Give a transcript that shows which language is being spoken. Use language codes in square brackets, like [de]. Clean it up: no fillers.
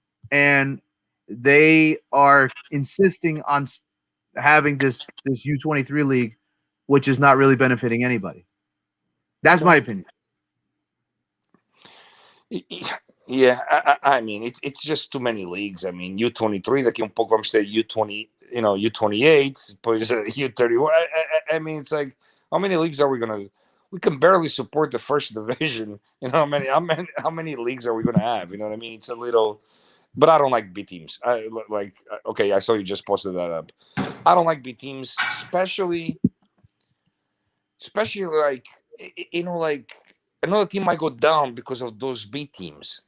[en] And they are insisting on having this U23 league, which is not really benefiting anybody. That's my opinion. yeah, I mean, it's just too many leagues. [pt] I mean, U23, daqui um pouco vamos ter U20, U28, depois U31. [en] I mean, it's like, how many leagues are we gonna? We can barely support the first division. How many leagues are we gonna have? You know what I mean? It's a little, but I don't like B teams. Okay, I saw you just posted that up. I don't like B teams, especially like like another team might go down because of those B teams.